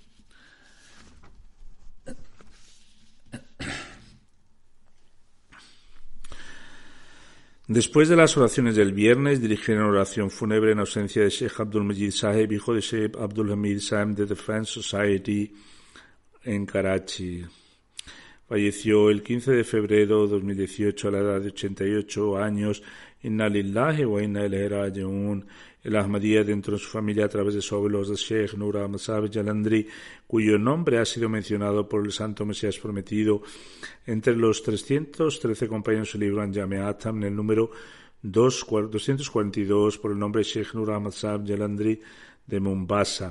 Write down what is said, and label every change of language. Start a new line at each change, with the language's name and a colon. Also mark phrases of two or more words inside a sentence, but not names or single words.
Spanish: Después de las oraciones del viernes, dirigieron oración fúnebre en ausencia de Sheikh Abdul Majid Saheb, hijo de Sheikh Abdul Hamid Saheb de The Friends Society en Karachi. Falleció el 15 de febrero de 2018 a la edad de 88 años.
Arabic: إنا لله وإنا إليه راجعون.
Spanish: El Ahmadiyya dentro de su familia a través de su abuelo Sheikh Nur Ahmad Sahib Jalandhari, cuyo nombre ha sido mencionado por el Santo Mesías Prometido entre los 313 compañeros del libro Anjame Atam en el número 242 por el nombre Sheikh Nur Ahmad Sahib Jalandhari de Mombasa.